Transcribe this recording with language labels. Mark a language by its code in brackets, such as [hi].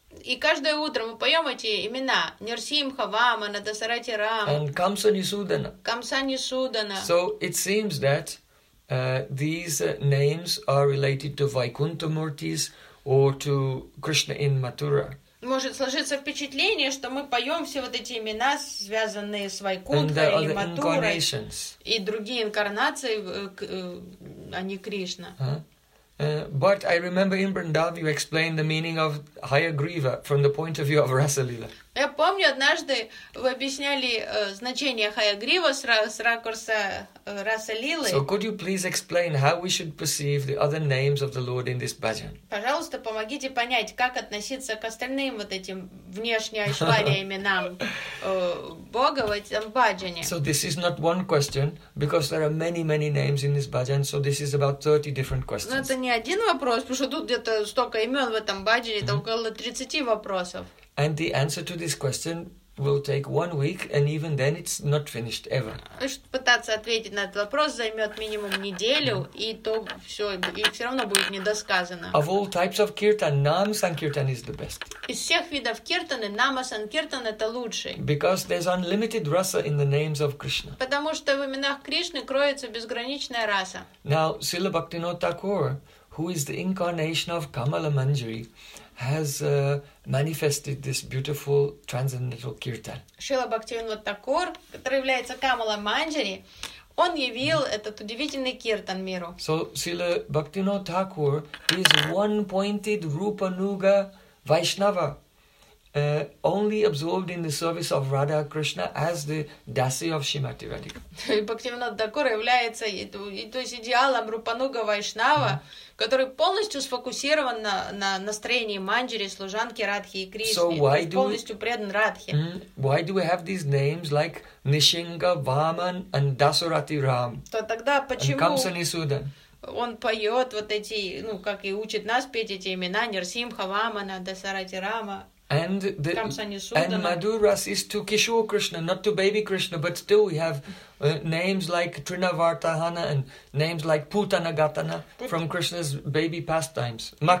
[ru] И каждое утро мы поем эти имена: Нарсимха, Ваман, Дасарати Рам. [en] And Камса Нисудана. [ru] Камса Нисудана. [en] So it seems that these names are related to Vaikuntha Murtis or to Krishna in Mathura. [ru] Может сложиться впечатление, что мы поем все вот эти имена, связанные с Вайкунтхой или Матурой, и другие инкарнации, а не Кришна. [en] But I remember in Vrindavan you explained the meaning of Hayagriva from the point of view of Rasalila. [ru] Я помню, однажды вы объясняли значение Хаягрива с ракурса Расалилы. [en] So could you please explain how we should perceive the other names of the Lord in this bhajan? [ru] Пожалуйста, помогите понять, как относиться к остальным вот этим внешне ашвария именам Бога в этом бхаджане. [en] So this is not one question, because there are many, many names in this bhajan, so this is about 30 different questions. [ru] Но это не один вопрос, потому что тут где-то столько имен в этом бхаджане, это около 30 вопросов. [en] And the answer to this question will take 1 week, and even then it's not finished ever. [ru] Пытаться ответить на этот вопрос займет минимум неделю, и то все, и все равно будет недосказано. [en] Of all types of kirtan, Nama Sankirtan is the best. [ru] Из всех видов киртаны, Нама Санкиртан это лучший. [en] Because there's unlimited rasa in the names of Krishna. [ru] Потому что в именах Кришны кроется безграничная раса. [en] Now, Srila Bhaktivinoda Thakur, who is the incarnation of Kamala Manjari, has manifested this beautiful transcendental kirtan. [ru] Шрила Бхактивинода Такур, который является Камала Манджари, он явил этот удивительный киртан миру. [en] So Шрила Бхактивинода Такур is one-pointed Rupa Nuga Vaishnava, only absorbed in the service of Radha Krishna as the dasi of Shrimati Radhika. [ru] Бхактивинода Такур является то есть идеалом Rupa Nuga Vaishnava. Который полностью сфокусирован на настроении Манджари, служанки Радхи и Кришны. [en] So [ru] полностью предан Радхи. [en] Why do we have these names like Нарсинга, Ваман и Дасарати Рам? [ru] То тогда почему он поет вот эти, ну, как и учит нас петь эти имена, Нарсимха, Вамана, Дасарати Рама. [en] And Madhuras is to Kishore Krishna, not to baby Krishna, but still we have names like Trinavartahana and names like Putanagatana from Krishna's baby pastimes.